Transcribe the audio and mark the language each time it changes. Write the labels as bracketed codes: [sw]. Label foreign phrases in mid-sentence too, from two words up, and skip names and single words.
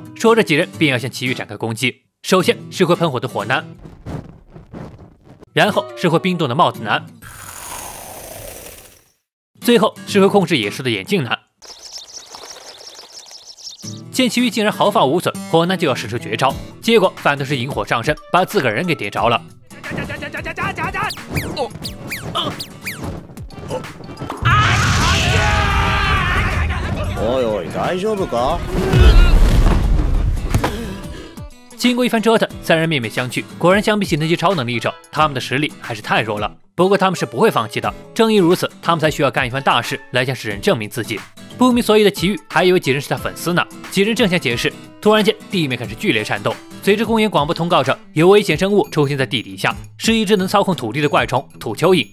[zh] 说着几人便要向奇遇展开攻击。首先是会喷火的火男， 然后是会冰冻的帽子男，最后是会控制野兽的眼镜男。见奇遇竟然毫发无损，火男就要使出绝招，结果反倒是引火上身，把自个人给点着了。 [ja] おいおい大丈夫か？ [zh] 经过一番折腾，三人面面相觑。果然，相比起那些超能力者，他们的实力还是太弱了。不过他们是不会放弃的，正因如此，他们才需要干一番大事来向世人证明自己。不明所以的奇遇还以为几人是他粉丝呢。几人正想解释，突然间地面开始剧烈颤动，随着公园广播通告着有危险生物出现在地底下，是一只能操控土地的怪虫土蚯蚓。